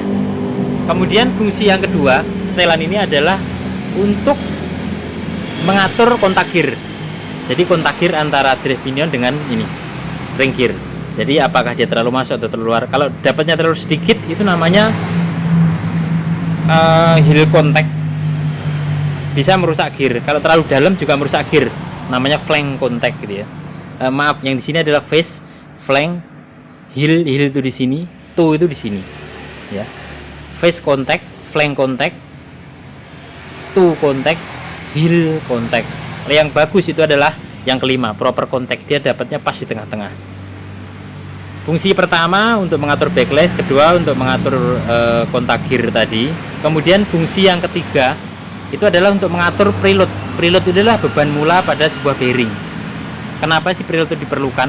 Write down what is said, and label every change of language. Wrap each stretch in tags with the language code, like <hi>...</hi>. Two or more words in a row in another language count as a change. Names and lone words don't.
<id>Kemudian fungsi yang kedua setelan ini adalah untuk mengatur kontak gear. Jadi kontak gear antara</id> <en>drive pinion</en> <id>dengan ini</id> <en>ring gear.</en> <id>Jadi apakah dia terlalu masuk atau terlalu luar. Kalau dapatnya terlalu sedikit itu namanya</id> <en>heel contact,</en> <id>bisa merusak gear. Kalau terlalu dalam juga merusak gear, namanya</id> <en>flank contact</en> <id>gitu ya. Maaf, yang di sini adalah</id> <en>face, flank, heel</en> <id>itu di sini, toe itu di sini ya.</id> <en>Face contact, flank contact, toe contact, heel contact.</en> <id>Yang bagus itu adalah yang kelima,</id> <en>proper contact,</en> <id>dia dapatnya pas di tengah-tengah. Fungsi pertama untuk mengatur backlash, kedua untuk mengatur kontak gear tadi. Kemudian fungsi yang ketiga itu adalah untuk mengatur preload. Preload itu adalah beban mula pada sebuah bearing. Kenapa sih preload itu diperlukan?</id>